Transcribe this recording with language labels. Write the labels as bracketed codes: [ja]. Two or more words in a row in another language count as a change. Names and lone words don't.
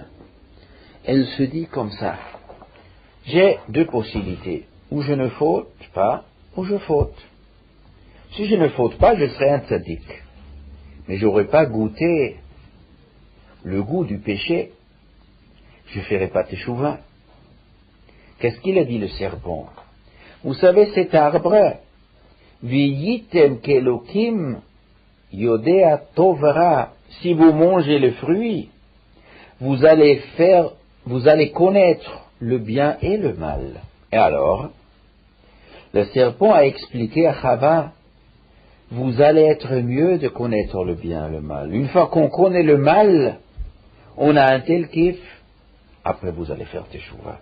[fr] Elle se dit comme ça, j'ai deux possibilités, ou je ne faute pas, ou je faute. Si je ne faute pas, je serai un tzaddik. Mais je n'aurai pas goûté le goût du péché. Je ne ferai pas teshuvah. Qu'est-ce qu'il a dit le serpent? Vous savez cet arbre, [he] והייתם כאלוהים יודעי טוב ורע. [fr] Si vous mangez le fruit, vous allez connaître le bien et le mal. Et alors, le serpent a expliqué à Chava, vous allez être mieux de connaître le bien et le mal. Une fois qu'on connaît le mal, on a un tel kiff, après vous allez faire teshuvah.